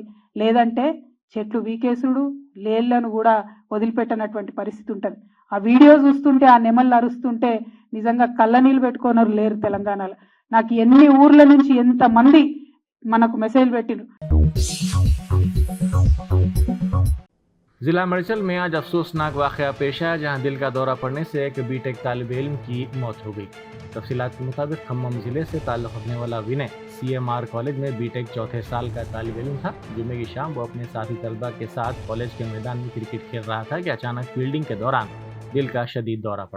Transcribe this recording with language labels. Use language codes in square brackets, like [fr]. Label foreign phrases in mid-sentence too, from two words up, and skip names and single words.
[te] లేదంటే చెట్లు వీకేసుడు, లేళ్లను కూడా వదిలిపెట్టనటువంటి పరిస్థితి ఉంటుంది. ఆ వీడియో చూస్తుంటే, ఆ నెమళ్ళు అరుస్తుంటే నిజంగా కళ్ళ నీళ్ళు పెట్టుకోనరు లేరు తెలంగాణలో. నాకు ఎన్ని ఊర్ల నుంచి ఎంతమంది మనకు మెసేజ్ పెట్టిరు. [ur] ضلع مرچل میں آج افسوسناک واقعہ پیش آیا جہاں دل کا دورہ پڑنے سے ایک بی ٹیک طالب علم کی موت ہو گئی۔ تفصیلات کے مطابق کھمم ضلع سے تعلق رکھنے والا ونے سی ایم آر کالج میں بی ٹیک چوتھے سال کا طالب علم تھا۔ جمعے کی شام وہ اپنے ساتھی طلبہ کے ساتھ کالج کے میدان میں کرکٹ کھیل رہا تھا کہ اچانک فیلڈنگ کے دوران دل کا شدید دورہ پڑا۔